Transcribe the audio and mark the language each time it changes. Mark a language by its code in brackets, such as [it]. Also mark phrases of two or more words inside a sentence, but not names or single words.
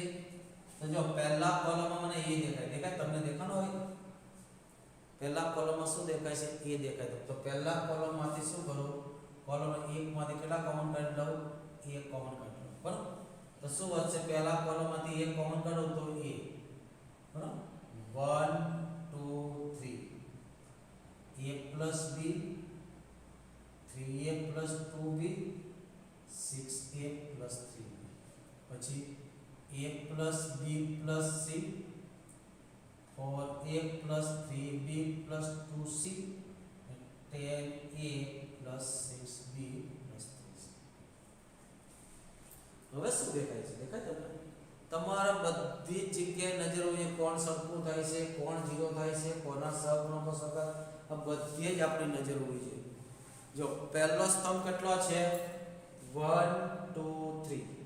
[gu] તો જો પહેલા કોલમમાં મને એ દેખાય તમને દેખાનો હોય પહેલા કોલમમાં શું દેખાય છે એ દેખાય તો પહેલા કોલમમાંથી શું કરું કોલમ 1 માંથી કેટલા કોમન કાઢી લઉં 1 કોમન કાઢી લઉં બરાબર તો શું વધશે પહેલા કોલમમાંથી 1 કોમન કાઢું તો a બરાબર 1 2 3 a plus b 3a plus 2b 6a plus 3b પછી a plus b plus c 4a plus 3b plus 2c 10a plus 6b plus 3c હવે શું દેખાય છે દેખાય તમને તમારા બધી જગ્યાએ નજર હોય કોણ સરખું થાય છે કોણ ઝીરો થાય છે કોના સહગુણકો સરખા આ બધી જ આપણી નજર હોવી જોઈએ જો પહેલો સ્તંભ કેટલો છે 1 2 3